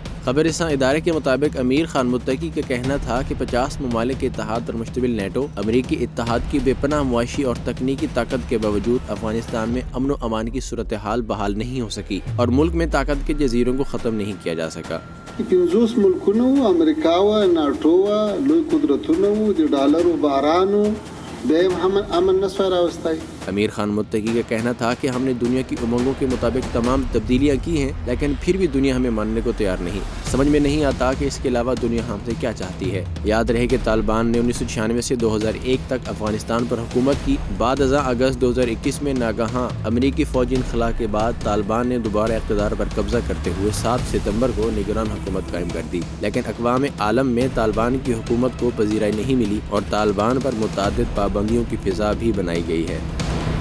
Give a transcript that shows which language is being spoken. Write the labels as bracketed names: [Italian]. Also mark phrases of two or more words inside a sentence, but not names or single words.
[Urdu] خبر رساں ادارے کے مطابق امیر خان متقی کا کہنا تھا کہ 50 ممالک کے اتحاد پر مشتمل نیٹو امریکی اتحاد کی بے پناہ معاشی اور تکنیکی طاقت کے باوجود افغانستان میں امن و امان کی صورتحال بحال نہیں ہو سکی اور ملک میں طاقت کے جزیروں کو ختم نہیں کیا جا سکا۔ [Pashto] 50 ملکونه امریکا و ناټو و لوی قدرتونه و د ډالرو بارانو بهم هم امن نسوای راوستای۔ [Urdu] امیر خان متقی کا کہنا تھا کہ ہم نے دنیا کی امنگوں کے مطابق تمام تبدیلیاں کی ہیں، لیکن پھر بھی دنیا ہمیں ماننے کو تیار نہیں۔ سمجھ میں نہیں آتا کہ اس کے علاوہ دنیا ہم سے کیا چاہتی ہے۔ یاد رہے کہ طالبان نے 1996 سے 2001 تک افغانستان پر حکومت کی۔ بعد ازاں اگست 2021 میں ناگہاں امریکی فوجی انخلا کے بعد طالبان نے دوبارہ اقتدار پر قبضہ کرتے ہوئے 7 ستمبر کو نگران حکومت قائم کر دی، لیکن اقوام عالم میں طالبان کی حکومت کو پذیرائی نہیں ملی اور طالبان پر متعدد پابندیوں کی فضا بھی بنائی گئی ہے۔